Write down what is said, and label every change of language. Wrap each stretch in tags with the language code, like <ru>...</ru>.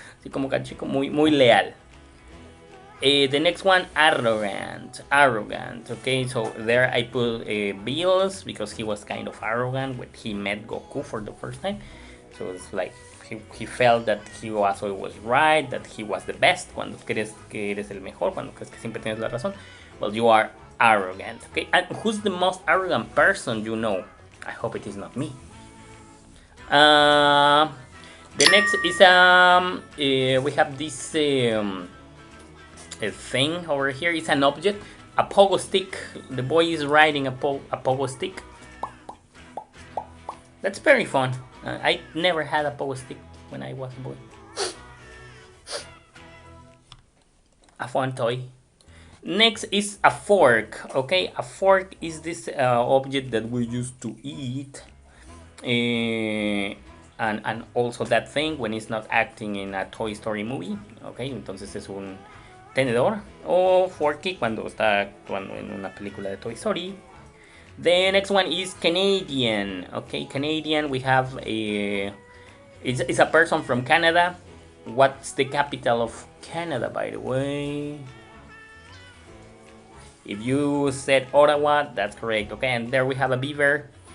<es>Así como Hachiko, muy, muy leal.</es> <en>The next one, arrogant. Arrogant. Okay, so there I put Bills because he was kind of arrogant when he met Goku for the first time. So it's like he felt that he was always right, that he was the best. Cuando crees que eres el mejor, cuando crees que siempre tienes la razón. Well, you are arrogant. Okay, and who's the most arrogant person you know? I hope it is not me. The next is we have this a thing over here. It's an object, a pogo stick. The boy is riding a pogo stick. That's very fun. I never had a pogo stick when I was a boy. A fun toy. Next is a fork. Okay, a fork is this object that we use to eat, and also that thing when it's not acting in a Toy Story movie.</en> <es>Okay, entonces es un tenedor o forky cuando está actuando en una película de Toy Story.</es> <en>The next one is Canadian. Okay, Canadian. We have it's a person from Canada. What's the capital of Canada, by the way? If you said Ottawa, that's correct. Okay, and there we have a beaver.</en>